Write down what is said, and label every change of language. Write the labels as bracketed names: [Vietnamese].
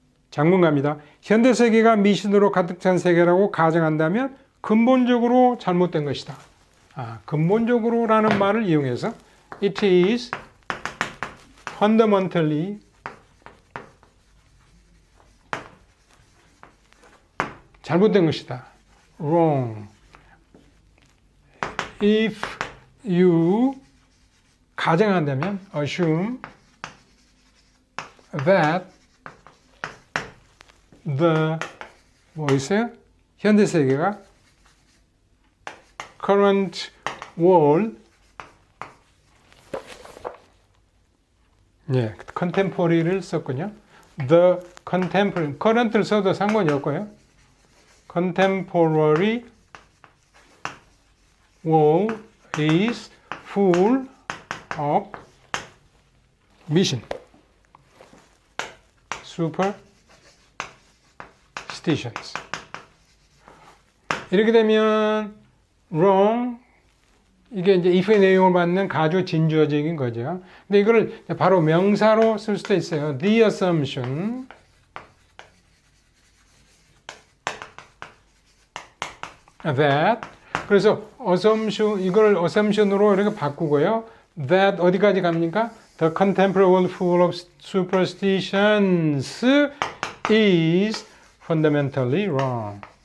[Korean] 장문가입니다. 현대 세계가 미신으로 가득 찬 세계라고 가정한다면 근본적으로 잘못된 것이다. 근본적으로라는 말을 이용해서 [English] it is fundamentally [Korean] 잘못된 것이다. [English] wrong. if you [Korean] 가정한다면 [English] assume that the [Korean] 뭐 있어요? 현대 세계가 [English] current world [Korean] 예, contemporary를 썼군요. The contemporary current를 써도 상관이 없고요. [English] Contemporary world is full of mission, superstitions. [Korean] 이렇게 되면 wrong 이게 이제 if의 내용을 받는 가주 진주어적인 거죠. 근데 이거를 바로 명사로 쓸 수도 있어요. [English] The assumption that [Korean] 그래서 assumption 이걸 assumption으로 이렇게 바꾸고요. that 어디까지 갑니까? [English] The contemporary world full of superstitions is fundamentally wrong.